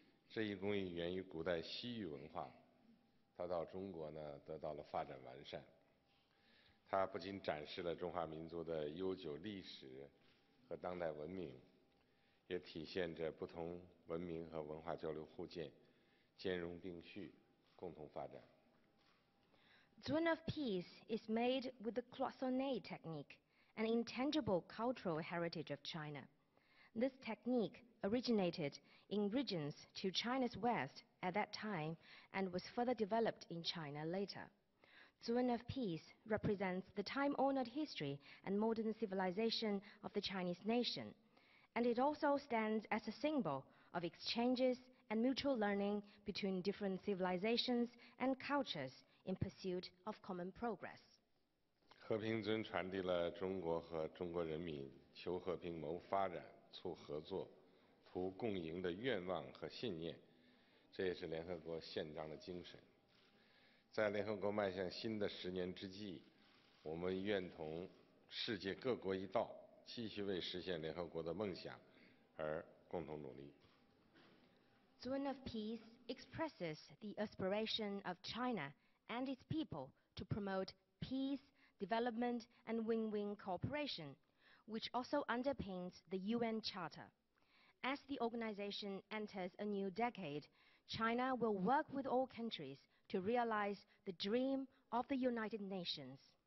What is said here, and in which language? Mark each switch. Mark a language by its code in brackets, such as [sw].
[zh] 这一工艺源于古代西域文化，它到中国呢得到了发展完善。它不仅展示了中华民族的悠久历史和当代文明，也体现着不同文明和文化交流互鉴、兼容并蓄、共同发展。 [en] Zun of Peace is made with the cloisonné technique, an intangible cultural heritage of China. This technique originated in regions to China's west at that time and was further developed in China later. Zun of Peace represents the time-honored history and modern civilization of the Chinese nation, and it also stands as a symbol of exchanges and mutual learning between different civilizations and cultures in pursuit of common progress. [zh] 和平尊传递了中国和中国人民求和平、谋发展、促合作、图共赢的愿望和信念，这也是联合国宪章的精神。在联合国迈向新的10年之际，我们愿同世界各国一道，继续为实现联合国的梦想而共同努力。 [en] Zone of Peace expresses the aspiration of China and its people to promote peace, development, and win-win cooperation, which also underpins the UN Charter. As the organization enters a new decade, China will work with all countries to realize the dream of the United Nations.